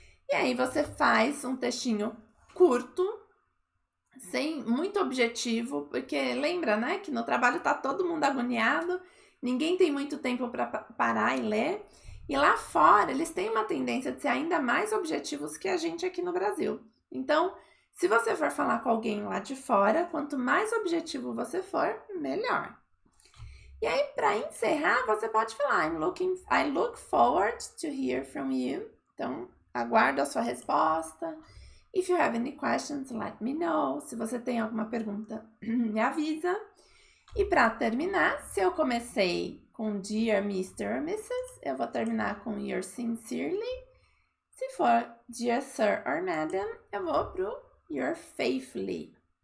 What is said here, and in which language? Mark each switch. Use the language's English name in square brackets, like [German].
[Portuguese] E aí você faz um textinho curto, sem muito objetivo, porque lembra, né, que no trabalho tá todo mundo agoniado, ninguém tem muito tempo para parar e ler, e lá fora eles têm uma tendência de ser ainda mais objetivos que a gente aqui no Brasil. Então, se você for falar com alguém lá de fora, quanto mais objetivo você for, melhor. E aí, para encerrar, você pode falar, [English] I look forward to hear from you. [Portuguese] Então, aguardo a sua resposta. [English] If you have any questions, let me know. [Portuguese] Se você tem alguma pergunta, me avisa. E para terminar, se eu comecei com Dear Mr. or Mrs., eu vou terminar com Yours sincerely. Se for Dear Sir or Madam, eu vou pro Yours faithfully.